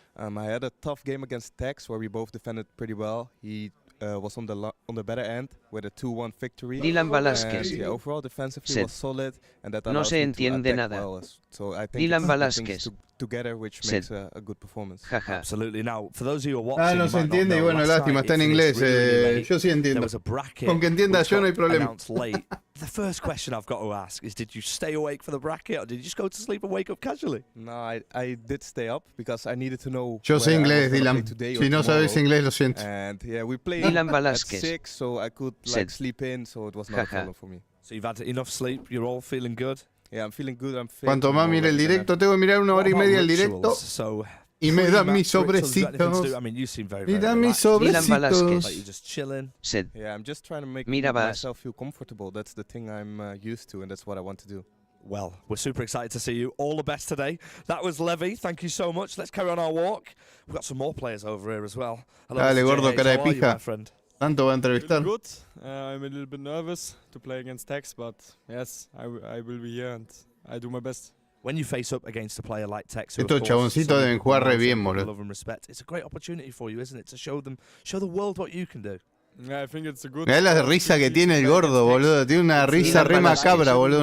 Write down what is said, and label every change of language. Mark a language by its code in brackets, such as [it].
[en] I had a tough game against Tex where we both defended pretty well. He was on the better end with a 2-1 victory. Dylan Velázquez. Yeah, overall defensively was solid, and that [es] no se entiende nada. [en] Well. So I think Dylan Velázquez. Together, which makes a good performance. Absolutely. Now, for those of you who are watching, [es] no se entiende y bueno, lástima, está en inglés. Yo sí entiendo. Con que entienda yo no hay problema. [en] The first question I've got to ask is, did you stay awake for the bracket or did you just go to sleep and wake up casually? No, I did stay up because I needed to know. [es] Yo sé inglés, Dylan. Si no sabes inglés, lo siento. [en] And yeah, we played at 6, so I could like sleep in, so it was not a problem for me. So you've had enough sleep, you're all feeling good? Yeah, I'm feeling good. I'm fit. [es] Cuanto más mire el directo, tengo que mirar 1 hora y media el directo. Y me dan mis sobrecitos. Me dan mis sobrecitos. [en] Like you're just chilling. Yeah, I'm just trying to make [es] Mira [en] myself feel comfortable. That's the thing I'm used to, and that's what I want to do. Well, we're super excited to see you. All the best today. That was Levy. Thank you so much. Let's carry on our walk. We've got some more players over here as well. Hello, [es] Dale, gordo, cara de [en] How are you, [es] pija. [en] my friend? [es] Tanto va a entrevistar. [en] Good. I'm a little bit nervous to play against Tex, but yes, I will be here and I do my best. When you face up against a player like Tex, [es] Estos chaboncitos deben jugar re bien, boludo. [en] Love and respect. It's a great opportunity for you, isn't it, to show the world what you can do. Yeah, I think it's a good. [es] Mirá la risa que tiene el gordo, boludo. Tiene una risa re macabra, boludo.